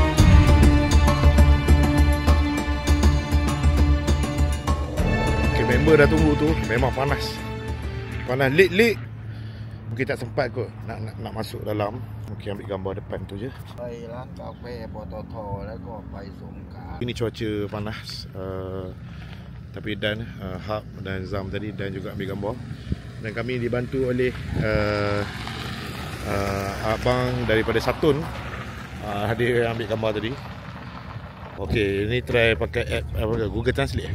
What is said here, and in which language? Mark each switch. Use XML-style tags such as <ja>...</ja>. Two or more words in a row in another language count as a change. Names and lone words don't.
<ms>Okay, member dah tunggu tu. Memang panas. Panas lik. Mungkin tak sempat kot nak masuk dalam. Mungkin ambil gambar depan tu je. Baiklah, kafe Pototo</ms> <th>แล้วก็ไปสงขลา</th> <ms>Ini cuaca panas. Tapi Dan, Hab dan Zam tadi, Dan juga ambil gambar. Dan kami dibantu oleh abang daripada Satun. Dia ambil gambar tadi. Okey, ini try pakai app Google Translate.</ms>